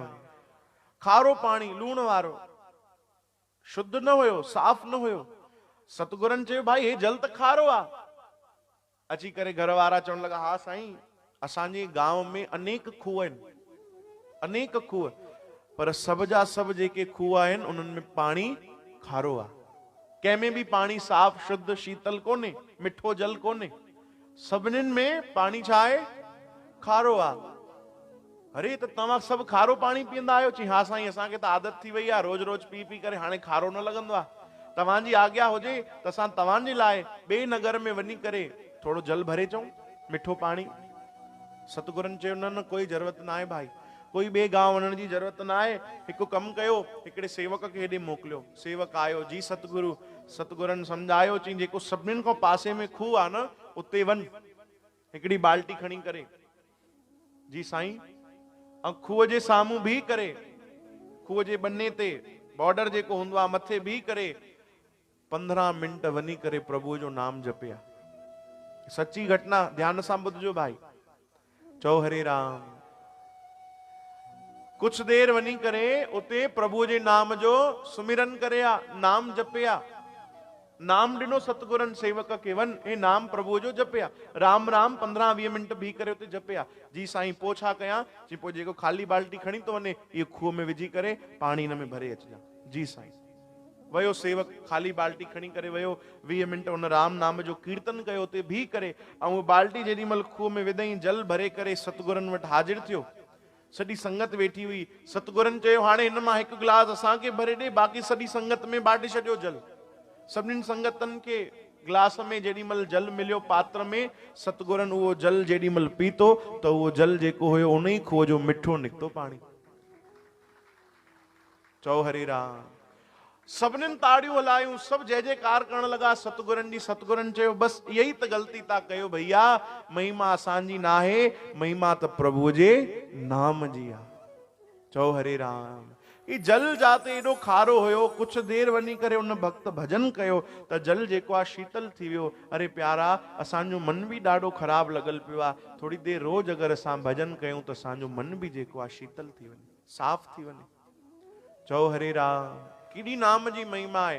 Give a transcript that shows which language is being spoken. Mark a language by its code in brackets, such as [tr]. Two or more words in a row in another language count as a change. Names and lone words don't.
[sd] खारो पाणी, लूण वारो, शुद्ध न हुयो, साफ न हुयो। सतगुरनि चयो भाई हे जल त खारो आहे। अची करे घर वारा चवण लगा हा साईं, असांजे गांव में अनेक खूह आहिनि, अनेक खूह, पर सब जा सब जेके खूह आहिनि उन्हनि में पाणी खारो आहे। कंहिंमें भी पाणी साफ शुद्ध शीतल कोन्हे, मिठो जल कोन्हे। सभिनीनि में पाणी छा आहे? खारो आहे। अरे त तव्हां सभु खारो पाणी पीअंदा आहियो? चई हा साईं, असांखे त आदत थी वई आहे, रोज रोज पी पी करे हाणे खारो न लॻंदो आहे। तव्हांजी आज्ञा हुजे त असां तव्हांजे लाइ ॿिए नगर में वञी करे थोरो जल भरे अचूं, मिठो पाणी। सतगुरनि चयो न न, कोई ज़रूरत न आहे भाई, कोई ॿिए गांव वञण जी ज़रूरत न आहे। हिकु कमु कयो, हिकिड़े सेवक खे हेॾे मोकिलियो। सेवक आयो, जी सतगुरु। सतगुरनि सम्झायो, चई जेको सभिनीनि खां पासे में खूह आहे न, उते वञ, हिकिड़ी बाल्टी खणी करे। जी साईं। ऐं खूह जे साम्हूं बीह करे, खूह जे बन्ने ते बॉर्डर जेको हूंदो आहे मथे बीह करे 15 मिंट वञी करे प्रभु जो नाम जपिया। सच्ची घटना, ध्यान सां ॿुधजो भाई। चओ हरे राम। कुछ देर वञी करे उते प्रभु जे नाम जो सुमिरन करे आ, नाम जपिया। नाम ॾिनो सतगुरनि सेवक खे, वन हे नाम प्रभु जो जपिया। राम राम 15-20 मिंट बीह करे उते जपिया। जी साईं पोइ छा कयां? जी पोइ जेको खाली बाल्टी खणी तो वञे, इहो खूह में विझी करे पाणी हिन में भरे अचिजां। जी साईं। वयो सेवक, खाली बाल्टी खणी करे वयो, 20 मिंट उन राम नाम जो कीर्तन कयो उते बीह करे। ऐं उहो बाल्टी जेॾी महिल खूह में विधई, जल भरे करे सतगुरनि वटि हाजिर थियो। सॼी संगत वेठी हुई। सतगुरनि चयो हाणे हिन मां हिकु गिलास असांखे भरे ॾे, बाक़ी सॼी संगत में बांटे छॾियो जल। सभिनीनि संगतनि खे गिलास में जेॾी महिल जल मिलियो पात्र में, सतगुरनि उहो जल जेॾी महिल पीतो त उहो जल जेको हुयो उन ई खूह जो मिठो निकितो पाणी। चओ हरे राम। सभिनीनि ताड़ियूं हलायूं, सभु जय जयकार करण लॻा सतगुरनि जी। सतगुरनि चयो बस इहा ई त ग़लती था कयो भैया, महिमा असांजी न आहे, महिमा त प्रभुअ जे नाम जी आहे। चओ हरे राम। ही जल जाते एॾो खारो हुयो, कुछ देर वञी करे उन भक्त भजन कयो त जल जेको आहे शीतल थी वियो। अरे प्यारा, असांजो मन बि ॾाढो ख़राब लॻल पियो आहे। थोरी देर रोज़ अगरि असां भजन कयूं त असांजो मन बि जेको आहे शीतल थी वञे, साफ़ थी वञे। चओ हरे राम। केॾी नाम जी महिमा आहे।